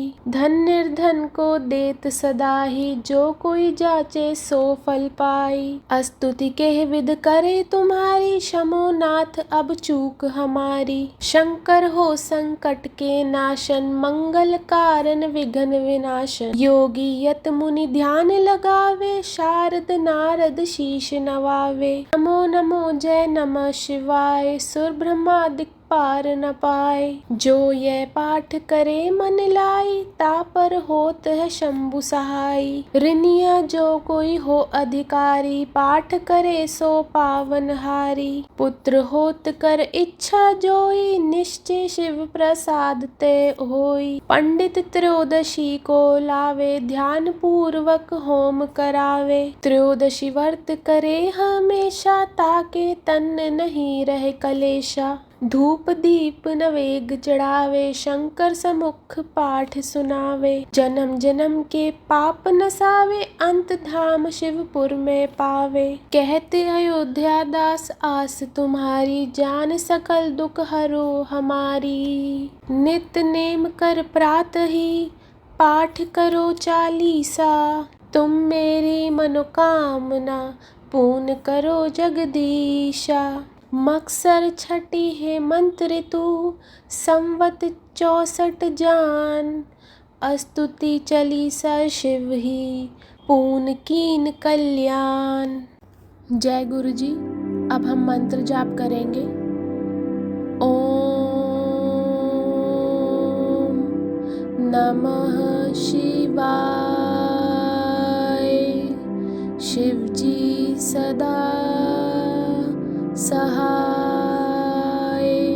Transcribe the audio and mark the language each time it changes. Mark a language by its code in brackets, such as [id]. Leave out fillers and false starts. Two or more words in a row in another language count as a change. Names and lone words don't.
[hi] धन निर्धन को देत सदा ही, जो कोई जाचे सो फल पाई। स्तुति के विध करे तुम्हारी, क्षमो नाथ अब चूक हमारी। शंकर हो संकट के नाशन, मंगल कारण विघ्न विनाशन। योगी यत मुनि ध्यान लगावे, शारद नारद शीश नवावे। नमो नमो जय नमः शिवाय, सुर ब्रह्मादिक पार न पाए। जो यह पाठ करे मन लाई, तापर होत है शंभु सहाई। ऋनिया जो कोई हो अधिकारी, पाठ करे सो पावन हारी। पुत्र होत कर इच्छा जोई, निश्चय शिव प्रसाद ते होई। पंडित त्रयोदशी को लावे, ध्यान पूर्वक होम करावे। त्रयोदशी व्रत करे हमेशा, ताके तन नहीं रहे कलेशा। धूप दीप नवेग चढ़ावे, शंकर समुख पाठ सुनावे। जन्म जन्म के पाप नसावे, अंत धाम शिवपुर में पावे। कहते अयोध्या दास आस तुम्हारी, जान सकल दुख हरो हमारी। नित नेम कर प्रातः ही, पाठ करो चालीसा। तुम मेरी मनोकामना, पूर्ण करो जगदीशा। मकसर छठी है मंत्र ऋतु, संवत 64 जान। स्तुति चालीसा शिव ही, पूर्ण कीन कल्याण। जय गुरु जी। अब हम मंत्र जाप करेंगे। [sa] ओम नमः शिवाय। [hi] शिव जी सदा सहाय।